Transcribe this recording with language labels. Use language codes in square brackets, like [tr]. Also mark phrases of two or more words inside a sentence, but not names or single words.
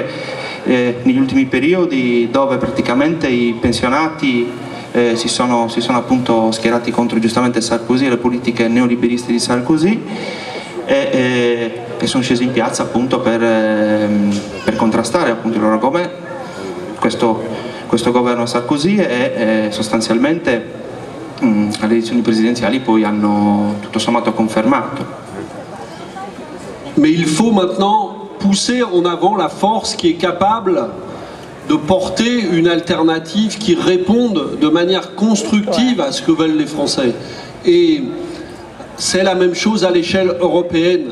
[it] negli ultimi periodi dove praticamente i pensionati si sono appunto schierati contro giustamente Sarkozy e le politiche neoliberiste di Sarkozy e sono scesi in piazza appunto per contrastare appunto il loro governo, questo governo Sarkozy e sostanzialmente alle elezioni presidenziali poi hanno tutto sommato confermato. [fr] Mais il faut maintenant pousser en avant la force qui est capable de porter une alternative qui réponde de manière constructive à ce que veulent les Français. Et c'est la même chose à l'échelle européenne.